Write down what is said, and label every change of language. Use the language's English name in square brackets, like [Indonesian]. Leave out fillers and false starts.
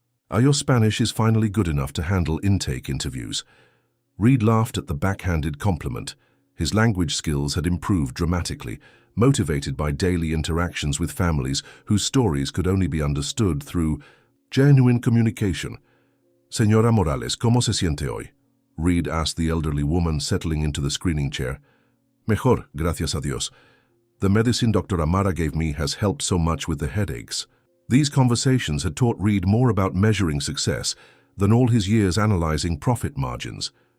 [English] Your Spanish is finally good enough to handle intake interviews. Reed laughed at the backhanded compliment. His language skills had improved dramatically, motivated by daily interactions with families whose stories could only be understood through genuine communication. [Spanish] Señora Morales, ¿cómo se siente hoy? [English] Reed asked the elderly woman settling into the screening chair. [Spanish] Mejor, gracias a Dios. [English] The medicine Dr. Amara gave me has helped so much with the headaches. These conversations had taught Reed more about measuring success than all his years analyzing profit margins.